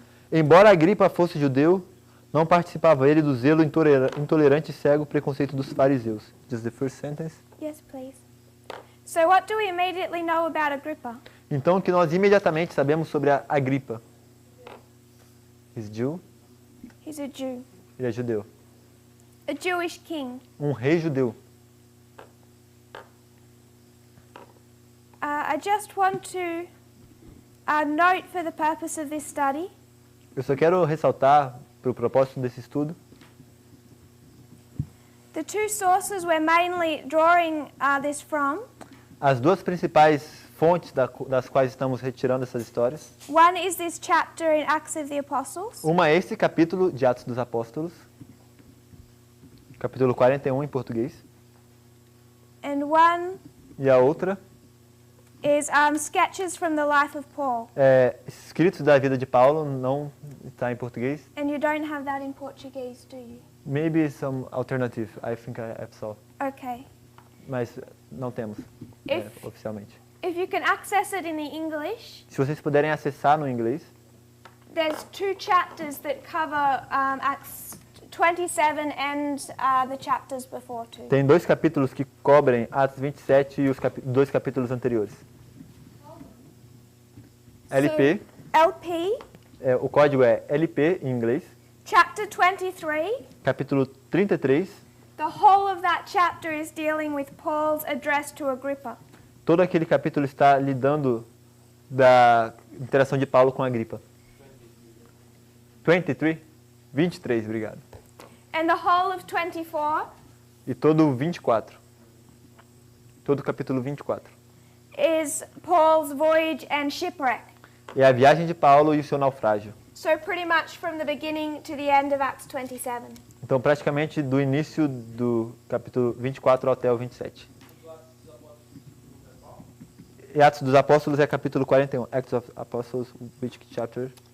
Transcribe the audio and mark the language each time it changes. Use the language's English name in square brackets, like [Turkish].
[Portuguese] Embora Agripa fosse judeu, não participava ele do zelo intolerante e cego preconceito dos fariseus. [English] Just the first sentence. Yes, please. So what do we immediately know about Agrippa? [Portuguese] Então, o que nós imediatamente sabemos sobre a Agripa? [English] He's Jew. He's a Jew, [Portuguese] Ele é judeu. [English] a Jewish king. [Portuguese] Um rei judeu. [English] I just want to note for the purpose of this study [Portuguese] Eu só quero ressaltar, para o propósito desse estudo, [English] the two sources we're mainly drawing this from. [Portuguese] as duas principais fontes das quais estamos retirando essas histórias. [English] One is this chapter in Acts of the Apostles, [Portuguese] Uma é esse capítulo de Atos dos Apóstolos, capítulo 41 em português. [English] and one [Portuguese] E a outra [English] is sketches from the life of Paul. [Portuguese] é escritos da vida de Paulo, não está em português. [English] And you don't have that in Portuguese, do you? Maybe some alternative, I think I saw. Okay. [Portuguese] Mas não temos [English] If- [Portuguese] oficialmente. [English] If you can access it in the English, [Portuguese] Se vocês puderem acessar no inglês, [English] there's 2 chapters that cover Acts 27 and the chapters before too. [Portuguese] tem 2 capítulos que cobrem Atos 27 e os 2 capítulos anteriores. [English] LP, [Portuguese] LP, o código é LP em inglês, [English] chapter 23. [Portuguese] capítulo 33. [English] The whole of that chapter is dealing with Paul's address to Agrippa. [Portuguese] Todo aquele capítulo está lidando da interação de Paulo com Agripa. 23, obrigado. [English] And the whole of 24 [Portuguese] E todo o 24. Todo o capítulo 24. [English] is Paul's voyage and shipwreck. [Portuguese] É a viagem de Paulo e o seu naufrágio. [English] So pretty much from the beginning to the end of Acts 27. [Portuguese] Então, praticamente do início do capítulo 24 até o 27. E Atos dos Apóstolos é capítulo 41. [English] Acts of Apostles, which chapter?